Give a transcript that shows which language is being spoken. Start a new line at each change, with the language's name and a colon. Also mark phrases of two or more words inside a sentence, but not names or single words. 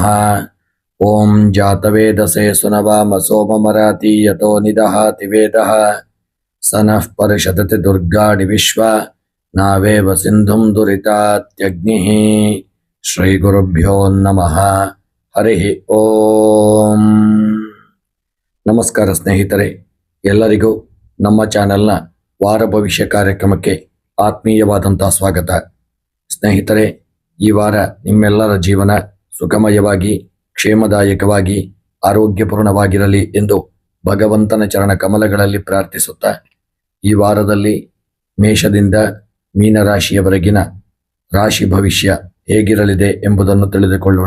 Sanskrit: ओं जातवेदसे सुनवाम सोममराति यतो निदहाति वेदः स नः परिषदति दुर्गाणि विश्वा नावेव सिन्धुं दुरितात्यग्निः। श्रीगुरुभ्यो नमः। हरिः ಓಂ
Kannada: ನಮಸ್ಕಾರ ಸ್ನೇಹಿತರೆ, ಎಲ್ಲರಿಗೂ ನಮ್ಮ ಚಾನೆಲ್ನ ವಾರ ಭವಿಷ್ಯ ಕಾರ್ಯಕ್ರಮಕ್ಕೆ ಆತ್ಮೀಯವಾದಂತಹ ಸ್ವಾಗತ. ಸ್ನೇಹಿತರೆ, ಈ ವಾರ ನಿಮ್ಮೆಲ್ಲರ ಜೀವನ ಸುಖಮಯವಾಗಿ ಕ್ಷೇಮದಾಯಕವಾಗಿ ಆರೋಗ್ಯಪೂರ್ಣವಾಗಿರಲಿ ಎಂದು ಭಗವಂತನ ಚರಣ ಕಮಲಗಳಲ್ಲಿ ಪ್ರಾರ್ಥಿಸುತ್ತಾ, ಈ ವಾರದಲ್ಲಿ ಮೇಷದಿಂದ ಮೀನರಾಶಿಯವರೆಗಿನ ರಾಶಿ ಭವಿಷ್ಯ ಹೇಗಿರಲಿದೆ ಎಂಬುದನ್ನು ತಿಳಿದುಕೊಳ್ಳೋಣ.